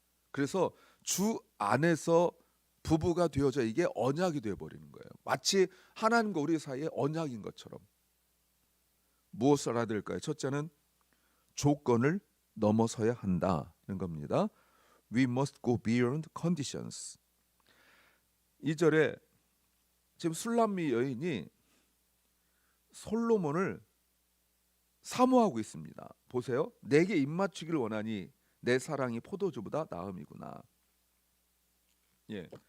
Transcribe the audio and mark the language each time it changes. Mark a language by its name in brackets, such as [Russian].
[Korean] 그래서 주 안에서 부부가 되어져 이게 언약이 되어버리는 거예요. 마치 하나님과 우리 사이의 언약인 것처럼. 무엇을 알아야 될까요? 첫째는 조건을 넘어서야 한다는 겁니다. [English] We must go beyond conditions. [Korean] 2절에 지금 술람미 여인이 솔로몬을 사모하고 있습니다. 보세요. 내게 입맞추기를 원하니 내 사랑이 포도주보다 나음이구나. 예.